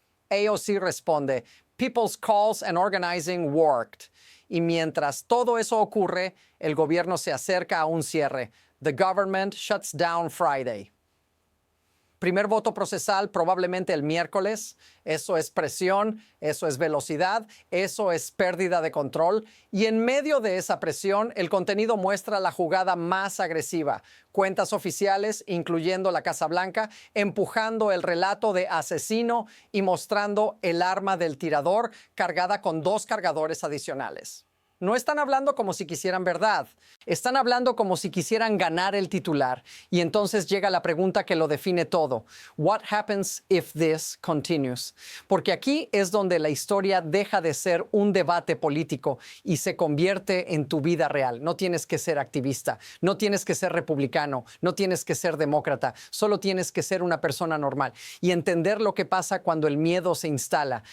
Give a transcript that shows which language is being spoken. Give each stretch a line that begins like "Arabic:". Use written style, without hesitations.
English: AOC responde, people's calls and organizing worked.
Spanish: Y mientras todo eso ocurre, el gobierno se acerca a un cierre.
English: The government shuts down Friday.
Spanish: Primer voto procesal probablemente el miércoles. Eso es presión, eso es velocidad, eso es pérdida de control. Y en medio de esa presión, el contenido muestra la jugada más agresiva. Cuentas oficiales, incluyendo la Casa Blanca, empujando el relato de asesino y mostrando el arma del tirador cargada con 2 cargadores adicionales. No están hablando como si quisieran verdad, están hablando como si quisieran ganar el titular. Y entonces llega la pregunta que lo define todo.
English: What happens if this continues?
Spanish: Porque aquí es donde la historia deja de ser un debate político y se convierte en tu vida real. No tienes que ser activista, no tienes que ser republicano, no tienes que ser demócrata, solo tienes que ser una persona normal y entender lo que pasa cuando el miedo se instala.